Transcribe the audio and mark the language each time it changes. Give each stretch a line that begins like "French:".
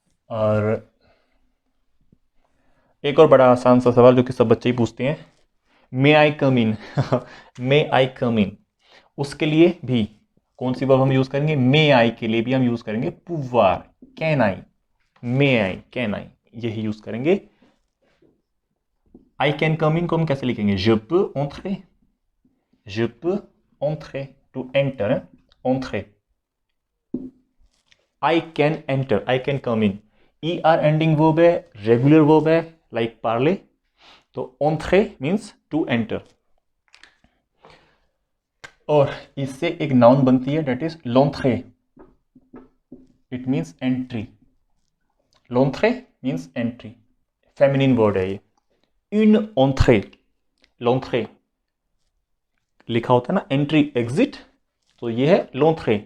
Hindi: और एक और बड़ा आसान सा सवाल जो कि सब बच्चे ही पूछते हैं,
English: may I come in,
Hindi: मे आई कम इन, उसके लिए भी कौन सी वर्ब हम यूज करेंगे, मे आई के लिए भी हम यूज करेंगे pouvoir, can I, may I, can I, यही यूज करेंगे।
English: I can come in
French: को हम कैसे लिखेंगे, je peux entrer, je peux entrer, to enter, entrer।
English: I can enter, I can come in,
Hindi: er ending verb है, regular verb है, like parler, तो entrer means to enter. और इससे एक नाउन बनती है, date is l'entrée, it means entry, l'entrée means entry. Feminine word है ये। une entrée, l'entrée लिखा होता है ना, एंट्री एग्जिट, तो ये है l'entrée।